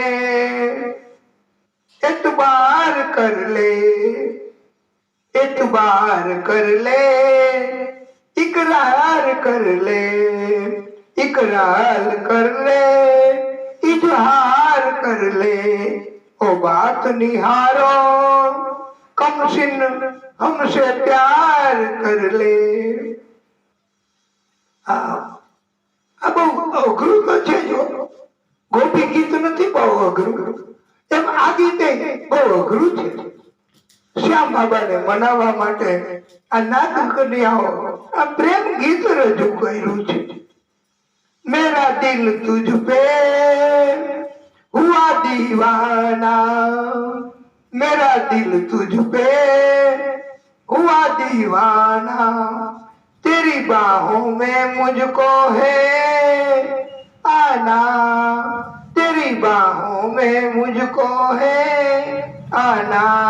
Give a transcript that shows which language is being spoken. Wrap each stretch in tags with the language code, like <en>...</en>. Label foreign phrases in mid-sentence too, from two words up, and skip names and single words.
<hi>एतबार कर ले, एतबार कर ले, इकरार कर ले, इकरार कर ले, इजहार कर ले। ओ बात निहारो कमसिन हमसे प्यार कर ले।</hi> <gu>આ બહુ અઘરું તો છે જો ગોપી ગીત નથી બહુ અઘરું, એમ આ ગીતે બહુ અઘરું છે। શ્યામ બાબાને મનાવવા માટે આ નાદ કન્યાઓ આ પ્રેમ ગીત રજૂ કર્યું છે।</gu> <hi>मेरा दिल तुझ पे हुआ दीवाना, मेरा दिल तुझ पे हुआ दीवाना, तेरी बाहों में मुझको है आना, तेरी बाहों में मुझको है आना।</hi>